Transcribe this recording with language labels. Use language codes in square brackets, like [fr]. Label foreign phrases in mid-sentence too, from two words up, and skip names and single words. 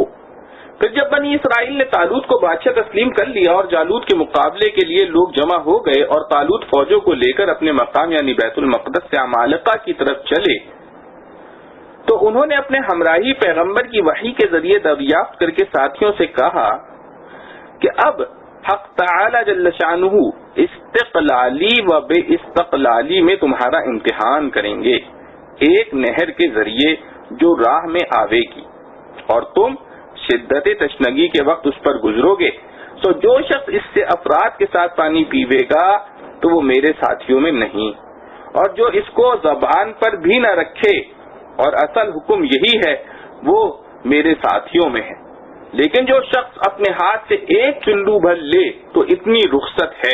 [ur] پھر جب بنی اسرائیل نے طالوت کو بادشاہ تسلیم کر لیا اور جالوت کے مقابلے کے لیے لوگ جمع ہو گئے اور طالوت فوجوں کو لے کر اپنے مقام یعنی بیت المقدس سے عمالقہ کی طرف چلے، تو انہوں نے اپنے ہمراہی پیغمبر کی وحی کے ذریعے دریافت کر کے ساتھیوں سے کہا کہ اب حق تعالی جل شانہ استقلالی و بے استقلالی میں تمہارا امتحان کریں گے، ایک نہر کے ذریعے جو راہ میں آوے گی، اور تم شدت تشنگی کے وقت اس پر گزرو گے، تو جو شخص اس سے افراد کے ساتھ پانی پیوے گا تو وہ میرے ساتھیوں میں نہیں، اور جو اس کو زبان پر بھی نہ رکھے، اور اصل حکم یہی ہے، وہ میرے ساتھیوں میں ہے، لیکن جو شخص اپنے ہاتھ سے ایک چلو بھر لے تو اتنی رخصت ہے۔